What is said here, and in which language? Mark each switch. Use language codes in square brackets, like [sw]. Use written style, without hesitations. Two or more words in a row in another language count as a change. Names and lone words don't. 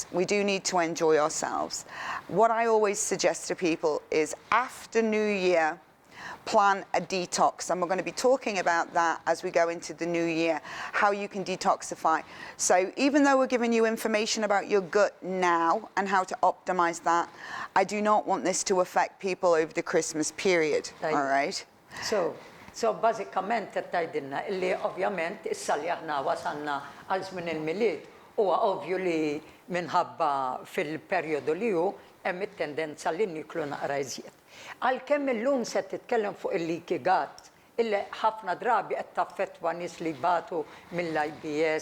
[en] We do need to enjoy ourselves. What I always suggest to people is after New Year, plan a detox, and we're going to be talking about that as we go into the new year, how you can detoxify. So even though we're giving you information about your gut now and how to optimize that, I do not want this to affect people over the Christmas period, all right? [mt] So bażikament qed tgħidilna illi ovvjament issa li aħna wasalna għal żmien il-milied huwa ovvju li minħabba fil-perjodu li hu hemm it-tendenza li niklu naqra iżjed. Għalkemm illum se titkellem fuq il- [en] leaky gut, [mt] illi ħafna drabi qed taffettwa nies li jbatu mill-IBS,